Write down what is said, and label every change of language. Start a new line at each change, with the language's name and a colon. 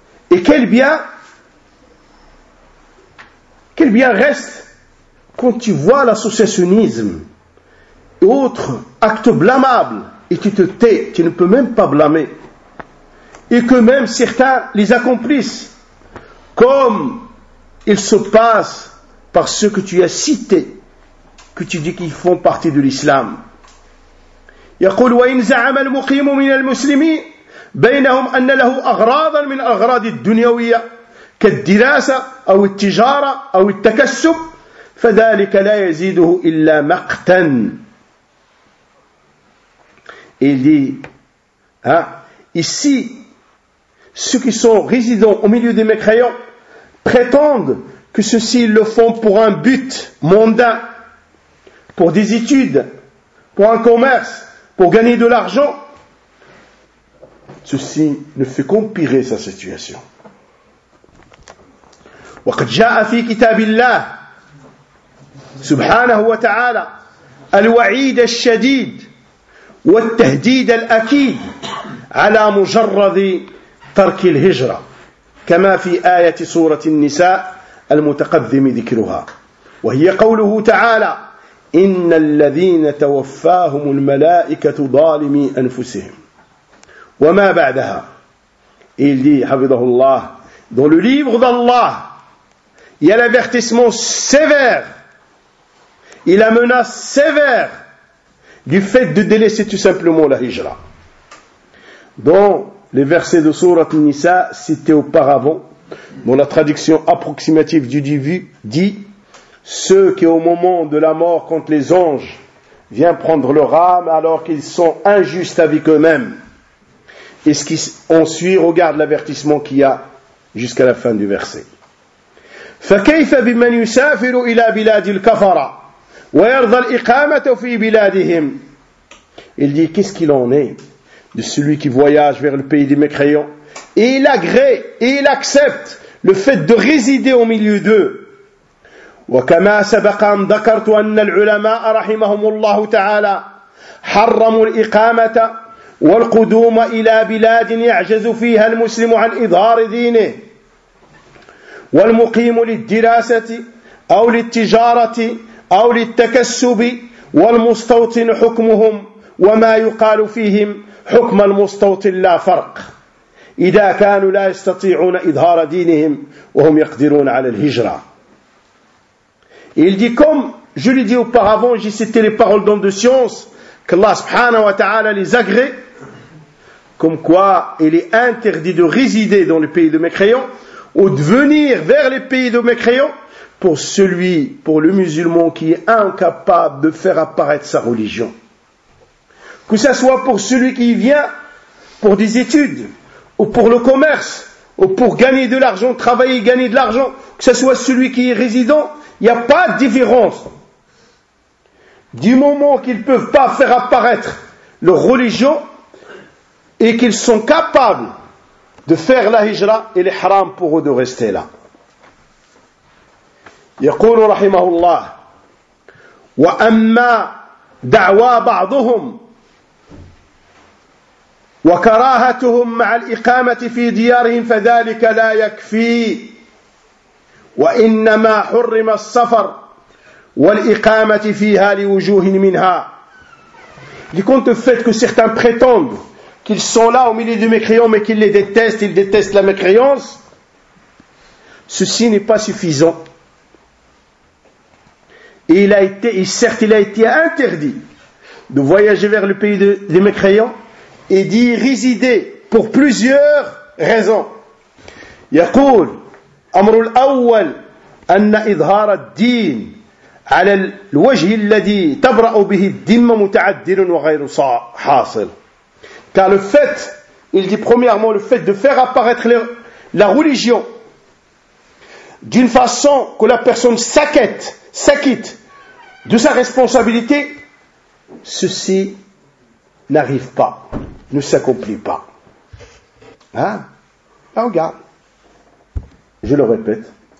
French: Et quel bien reste quand tu vois l'associationnisme autre acte blâmable et tu te tais, tu ne peux même pas blâmer et que même certains les accomplissent comme il se passe par ceux que tu as cités que tu dis qu'ils font partie de l'islam.
Arabic: يقول وإن زعم المقيم من المسلمين بينهم أن له أغراضا من أغراض الدنيوية كالدراسة أو التجارة أو التكسب فذلك لا يزيده إلا مقتا.
French: Il dit, hein, ici, ceux qui sont résidents au milieu des mécréants prétendent que ceux-ci le font pour un but mondain, pour des études, pour un commerce, pour gagner de l'argent. Ceci ne fait qu'empirer sa situation.
Arabic: وَقَدْ جَاءَ فِي كِتَابِ اللَّهِ سُبْحَانَهُ وَتَعَالَى الْوَعِيدَ الشَّدِيدِ والتهديد الأكيد على مجرد ترك الهجرة كما في آية سورة النساء المتقدم ذكرها وهي قوله تعالى إن الذين توفاهم الملائكة ظالمي أنفسهم وما بعدها.
French: Il dit,
Arabic: حفظه الله,
French: dans le livre d'Allah il y a l'avertissement sévère et la menace sévère du fait de délaisser tout simplement la hijra. Dans les versets de Sourate An-Nisa cités auparavant, dont la traduction approximative du début dit « Ceux qui au moment de la mort contre les anges viennent prendre leur âme alors qu'ils sont injustes avec eux-mêmes. » Et ce qui en suit regarde l'avertissement qu'il y a jusqu'à la fin du verset.
Arabic: « فَكَيْفَ بِمَنْ يُسَافِرُ إِلَى بِلَادِ الْكَفَرَةِ » ويرضى الإقامة في بلادهم.
French: Il dit, qu'est-ce qu'il en est de celui qui voyage vers le pays des mécréants et il agrée et il accepte le fait de résider au milieu d'eux
Arabic: وكما سبق أن ذكرت أن العلماء رحمهم الله تعالى حرموا الإقامة والقدوم إلى بلاد يعجز فيها المسلم عن إظهار دينه، والمقيم للدراسة أو للتجارة أو للتكسب، والمستوطن حكمهم وما يقال فيهم حكم المستوطن لا فرق، إذا كانوا لا يستطيعون إظهار دينهم وهم يقدرون على الهجرة.
French: Il dit comme je l'ai dit auparavant, j'ai cité les paroles d'hommes de science, qu'Allah subhanahu wa ta'ala les agrée, comme quoi il est interdit de résider dans le pays de mécréants ou de venir vers les pays de mécréants pour celui, pour le musulman qui est incapable de faire apparaître sa religion. Que ce soit pour celui qui vient pour des études, ou pour le commerce, ou pour gagner de l'argent, travailler et gagner de l'argent, que ce soit celui qui est résident, il n'y a pas de différence. Du moment qu'ils ne peuvent pas faire apparaître leur religion et qu'ils sont capables de faire la hijra, il est haram pour eux de rester là.
Arabic: يقول رحمه الله وأما دعوى بعضهم وكراهتهم مع الإقامة في ديارهم فذلك لا يكفي وإنما حرم السفر والإقامة فيها لوجوه منها.
French: لكنت فيت que certains prétendent qu'ils sont là au milieu du mécréant mais qu'ils les détestent, ils détestent la mécréance, ceci n'est pas suffisant. Et il a été, et certes, il a été interdit de voyager vers le pays des mécréants et d'y résider pour plusieurs raisons.
Arabic: يقول أمر الأول أن إظهار الدين على الوجه الذي تبرأ به الدم متعدل وغير حاصل.
French: Car le fait, il dit premièrement, le fait de faire apparaître la religion d'une façon que la personne s'acquitte de sa responsabilité, ceci n'arrive pas, ne s'accomplit pas. Hein? Là, regarde. Je le répète.